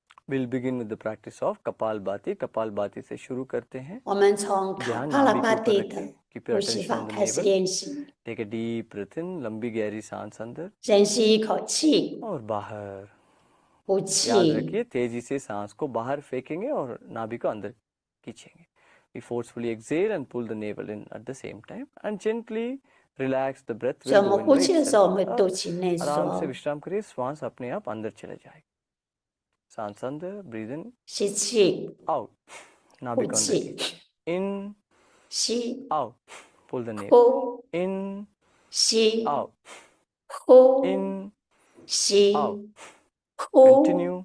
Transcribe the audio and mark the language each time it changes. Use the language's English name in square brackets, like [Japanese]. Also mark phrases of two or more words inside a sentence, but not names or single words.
[English] We'll begin with the practice of Kapalbhati. [Hindi] Kapalbhati से शुरू करते हैं. [Chinese] 我们从卡 [Hindi] ध्यान [Chinese] 帕拉 [Hindi] नाभि [Chinese] 巴 [Hindi] के ऊपर [Chinese] 蒂 [Hindi] रखें. [Chinese] 的 [English] Keep your [Chinese] 呼吸 [English] attention [Chinese] 法 [English] on the [Chinese] 开始 [English] navel. [Chinese] 练习。 [English] Take a deep breath in, [Hindi] लंबी गहरी सांस अंदर [Chinese] 深吸一口气， [Hindi] और बाहर. [Chinese] 呼 [Hindi] याद [Chinese] 气， [Hindi] रखिए तेजी से सांस को बाहर फेंकेंगे और नाभि को अंदर खींचेंगे. [English] We forcefully exhale and pull the navel in at the same time and gently relax the breath. [Chinese] 所以 [English] Will [Chinese] 我 [English] go [Chinese] 们 [English] in [Chinese] 呼 [English] by [Chinese] 气的时候，我 [English] itself. [Chinese] 们会肚脐内 [Hindi] आराम से [Chinese] 缩， [Hindi] विश्राम करिए. श्वास अपने आप अंदर चले जाएगा. सांस अंदर, [English] breathe in, [Chinese] 吸气， [English] out. [Chinese] 呼 [Hindi] नाभि को अंदर [Chinese] 气， [Hindi] खींचिए. [English] In, [Chinese] 吸， [English] out. Pull the navel. [Chinese] 呼， [English] In, [Chinese] 吸， [English] out. [Chinese] 呼， [English] In, [Chinese] 吸， [English] out. [Chinese] 呼， [English] Continue.